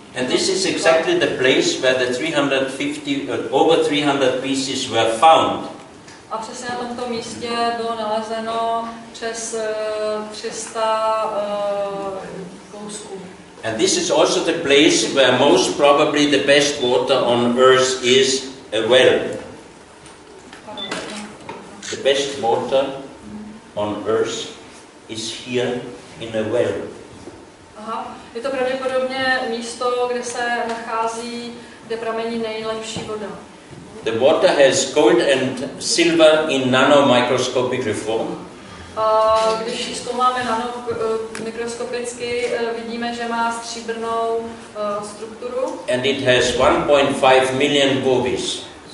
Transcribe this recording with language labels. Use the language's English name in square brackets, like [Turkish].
[English] And this is exactly the place where the 350, over 300 pieces were found. [Czech] A přesně na tomto místě bylo nalezeno přes 300 kousků. [English] And this is also the place where most probably the best water on earth is a well. The best water on earth is here in a well. [Czech] Aha, je to pravděpodobně místo, kde se nachází, kde pramení nejlepší voda. [English] The water has gold and silver in nanomicroscopic form. [Czech] Když ji zkoumáme mikroskopicky, vidíme, že má stříbrnou strukturu. [English] And it has 1.5 million bovies.